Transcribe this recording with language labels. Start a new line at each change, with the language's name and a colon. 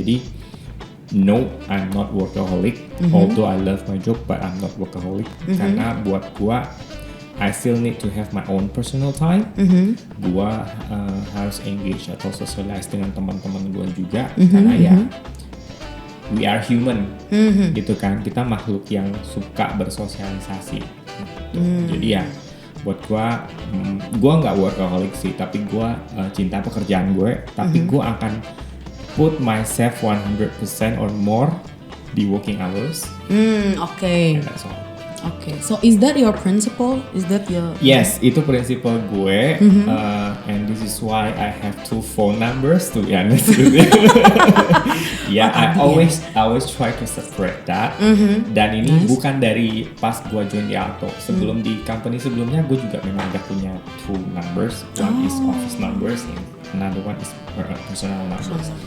English: Jadi no, I'm not workaholic, although I love my job, but I'm not workaholic
Indonesian: karena buat gue
English: I still need to have my own personal time.
Indonesian: Gua harus engage atau socialize dengan teman-teman gua juga, karena ya
English: we are human,
Indonesian: gitu kan. Kita makhluk yang suka bersosialisasi. Jadi ya, buat gua nggak workaholic sih, tapi gua cinta pekerjaan gue. Tapi gua akan
English: put myself 100% or more di working hours.
Indonesian: Oke.
English: And that's all. Oke, so is that your principle? Is that your... Yes,
Indonesian: itu prinsipal gue,
English: and this is why I have 2 phone numbers to be honest with you. Yeah, I always try to separate that.
Indonesian: Dan ini bukan dari pas gue join di Alto. Sebelum di company sebelumnya, gue juga memang udah punya 2 numbers.
English: One is office numbers, and another one is personal numbers.